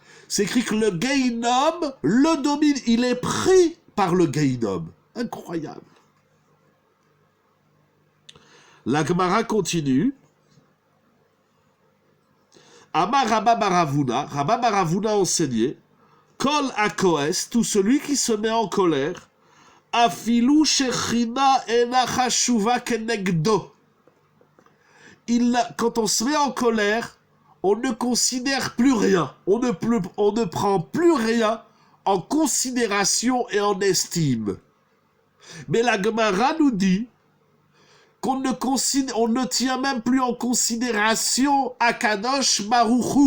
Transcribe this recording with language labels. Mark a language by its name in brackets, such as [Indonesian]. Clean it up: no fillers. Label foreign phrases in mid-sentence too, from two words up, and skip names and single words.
[French] C'est écrit que le Geinom le domine. Il est pris par le Geinom. Incroyable. La Gemara continue. [Hebrew] אמר רבה בר בונא, רבה בר בונא enseignait, כל הכועס, [French] tout celui qui se met en colère, [Hebrew] אפילו שכינה אינה חשובה כנגדו. [French] Quand on se met en colère, on ne considère plus rien, on ne prend plus rien en considération et en estime. Mais la Gemara nous dit qu'on ne tient même plus en considération [Hebrew] הקדוש ברוך הוא.